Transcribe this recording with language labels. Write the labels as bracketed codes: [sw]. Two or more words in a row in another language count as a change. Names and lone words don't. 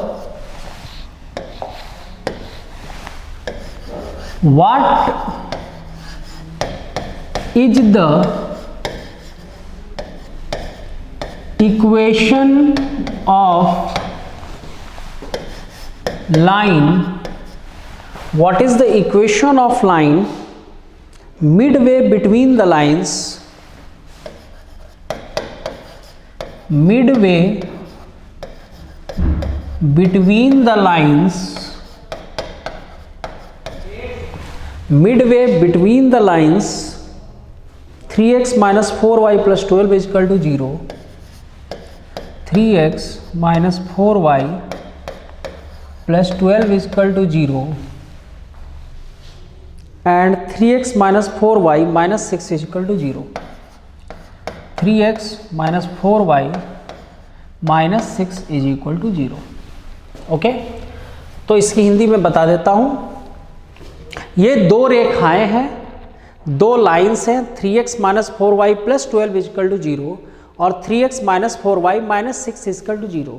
[en] equation of line, what is the equation of line midway between the lines, midway between the lines, midway between the lines 3x - 4y + 12 = 0, 3x - 4y + 12 = 0, and 3x - 4y - 6 = 0, 3x - 4y - 6 = 0, [hi] ओके। तो इसकी हिंदी में बता देता हूँ। ये दो रेखाएं हैं, दो लाइंस हैं, 3x - 4y + 12 = 0 और 3x - 4y - 6 = 0।